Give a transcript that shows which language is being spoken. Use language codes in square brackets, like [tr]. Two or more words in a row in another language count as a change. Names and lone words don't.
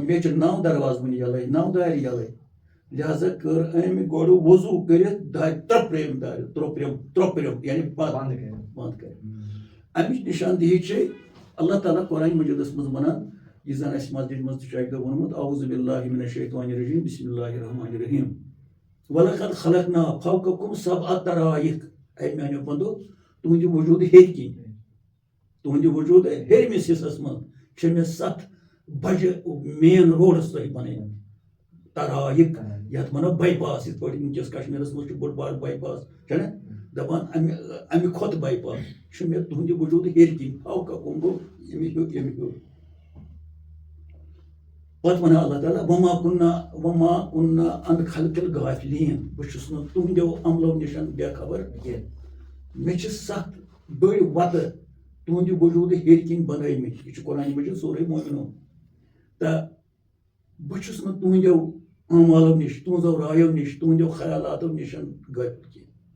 [ks] مےٚ چھِ 9 دروازٕ وٕنہِ یَلَے 9 دارِ یَلَے لہذا کٔر أمۍ گۄڈٕ وضوٗ کٔرِتھ دارِ ترٛوپرِم دارِ ترٛوپرِم یعنی بنٛد کٔرِتھ اَمِچ نِشاندہی چھے اللہ تعالیٰ قرآنِ مجیٖدَس منٛز وَنان یہِ زَن اَسہِ مسجِد منٛز تہِ چھُ اَکہِ دۄہ ووٚنمُت [ar] اعوذ باللہ من الشیطان الرجیم بسم اللہ الرحمن الرحیم وَلَقَدْ خَلَقْنَا فَوْقَكُمْ سَبْعَ طَرَائِق [ks] اَے میٛانیو بنٛدو تُہُنٛدِ وجوٗد ہیٚرِ کِنۍ تُہُنٛدِ وجوٗد ہیٚرمِس حِصَس منٛز چھِ مےٚ 7 بجہِ [en] main roads [ks] تۄہہِ بَنٲومٕتۍ طرائق یَتھ وَنو باے پاس یِتھ پٲٹھۍ وٕنکٮ۪س کشمیٖرَس منٛز چھُ بوٚڑ بار باے پاس چھَنہ دَپان اَمہِ کھۄتہٕ باے پاس چھُ مےٚ تُہُنٛدِ وجوٗد ہیٚرِ کِنۍ فَوْقَكُم گوٚو ییٚمہِ ہیوٚر پتہٕ وَنان اللہ تعالیٰ [ar] وما كُنَّا عن خلق الغافلین [ks] بہٕ چھُس نہٕ تُہنٛدیو عملو نِش بے خبر کینٛہہ مےٚ چھِ 7 بٔڑۍ وَتہٕ تُہنٛدِ وجوٗد ہیٚرِ کِنۍ بنٲومٕتۍ یہِ چھُ قرآنِ مجیٖد سورہ مومنون تہٕ بہٕ چھُس نہٕ تُہنٛدیو اعمالو نِش تُہنٛزو رایو نِش تُہنٛدیو خیالاتو نِش غٲفِل کینٛہہ